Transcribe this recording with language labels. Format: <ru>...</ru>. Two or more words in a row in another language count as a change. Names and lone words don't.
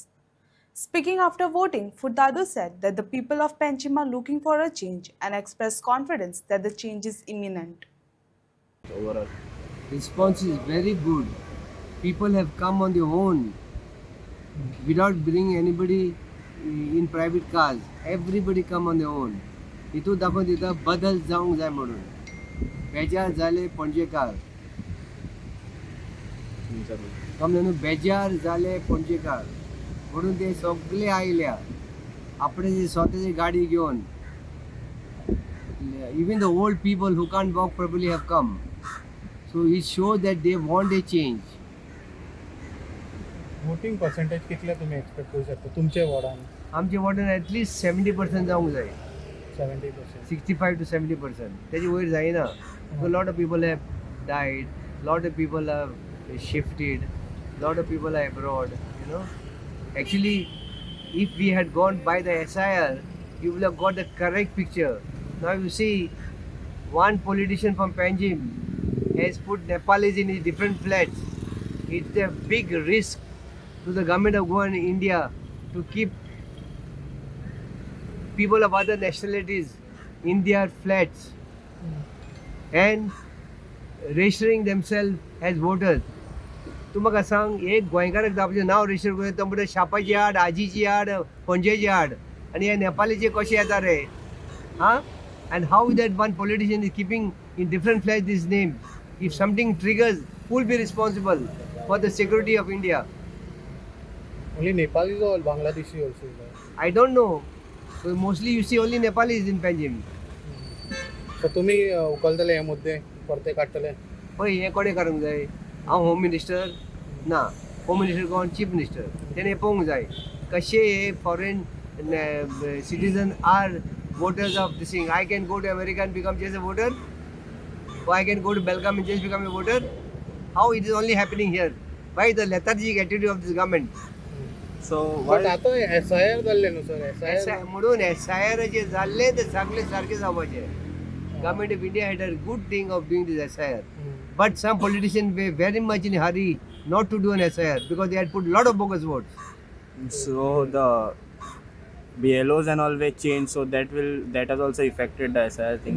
<en>Speaking after voting, Furtado said that the people of Panjim are looking for a change and expressed confidence that the change is imminent. Overall, Response is very good. People have come on their own without bringing anybody in private cars. Everybody come on their own.</en> <kok>इथून दाखवून दिता बदल जावंक जाय म्हणून बेजार जाले पणजेकार न्हू बेजार जाले पणजेकार म्हणून ते सगळे आयल्या आपणे स्वताची गाडी घेवन</kok> <en>even the old people who can't walk properly have come. So it shows that they want a change. voting percentage</en> <kok>कितले तुम्ही एक्सपेक्ट करू शकता तुमच्या वॉर्डान आमचे वॉर्डन ॲटलिस्ट 70% जावंक जाय 70%. 65 to 70%. त्याची वयर जायना.</kok> <en>Lot of people have died, lot of people have shifted, lot of people are abroad, you know. Actually, if we had gone by the SIR, you will have got the correct picture. Now you see, one politician from Panjim has put Nepalis in his different flats. It's a big risk to the government of Goa and India to keep people of other nationalities in their flats and registering themselves as voters.</en> <kok>तूं म्हाका सांग एक गोंयकाराक आपलें नांव रजिस्टर करून तो म्हणटा शापाची आड आजीची आड पणजेची आड आनी हे नेपालीचे कशे येता रे हां</kok> <en>and how that one politician is keeping in different flats this name. If something triggers, who will be responsible for the security of India? only Nepalis और Bangladeshi also. I don't know. So mostly you see only Nepalis in Panjim.</en> <kok>सो तुम्ही उखलतले हे मुद्दे परते काडटले. पळय हें कोणें करूंक जाय हांव</kok> <en>home minister</en> <kok>ना</kok> <en>home minister</en> <kok>कोण</kok> <en>chief minister</en> <kok>तेणें पळोवंक जाय कशे हे</kok> <en>foreign citizen are voters of this thing. I can go to America and become just a voter, or I can go to Belgium and just become a voter. How it is only happening here? Why the lethargic attitude of this government? so बट what</en> <kok>आता SIR जाल्ले न्हू सर. SIR म्हणून SIR जाल्ले ते सगळे सारके जावपाचे.</kok> <en>Government of India had a good thing of doing this SIR, but some politicians were very much in a hurry not to do an SIR because they had put a lot of bogus votes. so the BLOs and all were changed, so that has also affected the SIR things.</en>